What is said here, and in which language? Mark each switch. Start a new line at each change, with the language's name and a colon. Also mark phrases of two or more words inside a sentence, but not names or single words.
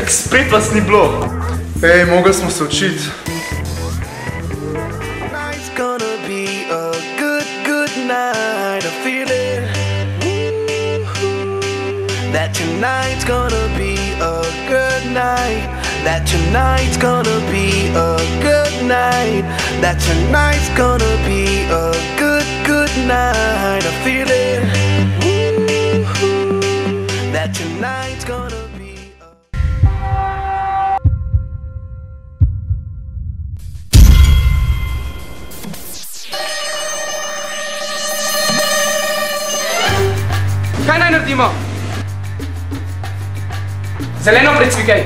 Slovenian: Spet vas ni bilo. Ej, mogli smo se učiti.
English: Tonight's gonna be a good night. I feel it. That tonight's gonna be a good night. That tonight's gonna be a good night. That tonight's gonna be a good night. I feel it. That tonight's gonna be a...
Slovenian: Kaj naj naredimo? Zeleno precvikaj.